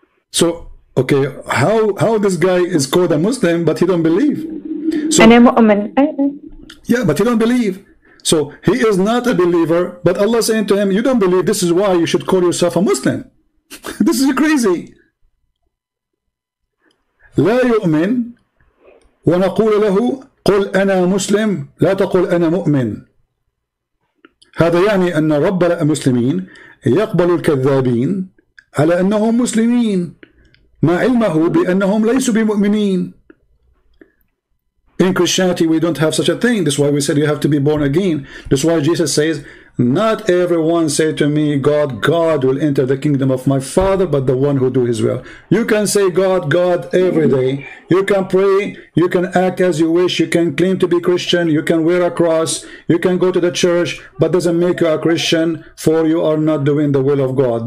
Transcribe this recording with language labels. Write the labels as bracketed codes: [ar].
[en] So okay, how this guy is called a Muslim but he don't believe? So, yeah, but he don't believe. So he is not a believer, but Allah saying to him, you don't believe, this is why you should call yourself a Muslim. This is crazy. [ar] لا يؤمن ونقول له قل أنا مسلم لا تقل أنا مؤمن. هذا يعني أن رب المسلمين يقبل الكذابين على أنهم مسلمين مع علمه بأنهم ليسوا بمؤمنين. [en] In Christianity we don't have such a thing. That's why we said you have to be born again. That's why Jesus says, not everyone say to me, God will enter the kingdom of my Father, but the one who do his will. You can say God every day. You can pray, you can act as you wish, you can claim to be Christian, you can wear a cross, you can go to the church, but doesn't make you a Christian, for you are not doing the will of God.